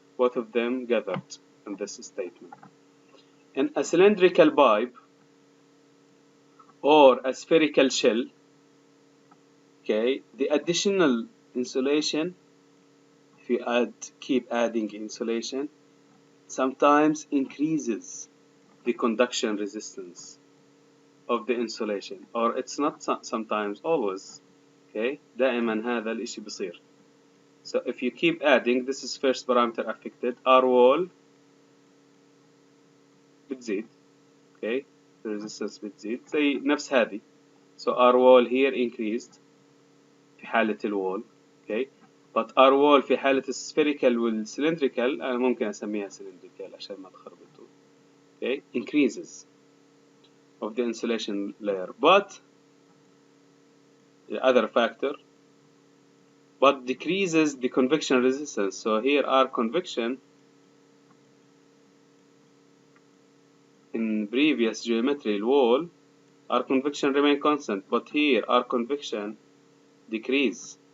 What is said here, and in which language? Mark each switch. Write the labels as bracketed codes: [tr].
[en] Both of them gathered in this statement. In a cylindrical pipe or a spherical shell, okay, the additional insulation, if you keep adding insulation, sometimes increases the conduction resistance of the insulation, or it's not sometimes, always. Okay, [ar] دائما هذا الاشي بصير. [en] So if you keep adding, this is first parameter affected, R wall [ar] بتزيد. [en] Okay, the resistance [ar] بتزيد زي نفس هذه. [en] So R wall here increased [ar] في حالة الوول. [en] Okay, but [ar] R wall في حالة السpherical والcylindrical أنا ممكن أسميها cylindrical عشان ما تخربطوا. [en] Okay, increases of the insulation layer, but the other factor, but decreases the convection resistance. So here R convection in previous geometry wall, R convection remain constant, but here R convection decrease.